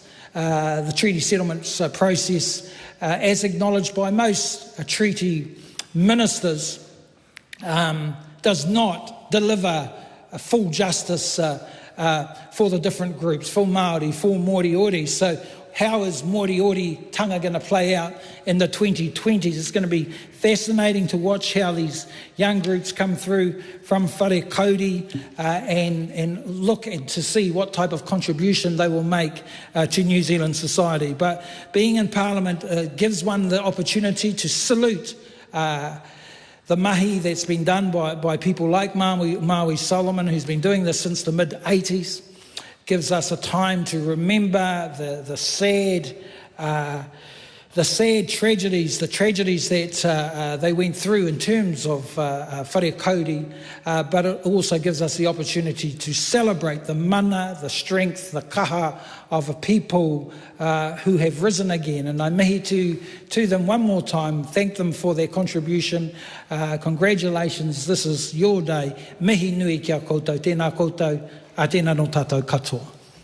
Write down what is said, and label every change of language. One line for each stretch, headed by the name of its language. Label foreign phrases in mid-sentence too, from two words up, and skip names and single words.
English: The treaty settlements process, as acknowledged by most treaty ministers, does not deliver a full justice for the different groups, for Māori, for Moriori. So how is Moriori tanga going to play out in the 2020s? It's going to be fascinating to watch how these young groups come through from whare kauri and look to see what type of contribution they will make to New Zealand society. But being in Parliament gives one the opportunity to salute the mahi that's been done by people like Maui Solomon, who's been doing this since the mid-80s. Gives us a time to remember the sad tragedies, the tragedies that they went through in terms of whare kauri, but it also gives us the opportunity to celebrate the mana, the strength, the kaha of a people who have risen again. And I mihi to them one more time, thank them for their contribution. Congratulations, this is your day.
Māori: Mihi nui kia koutou, tēnā koutou, a tēnā no tātou katoa.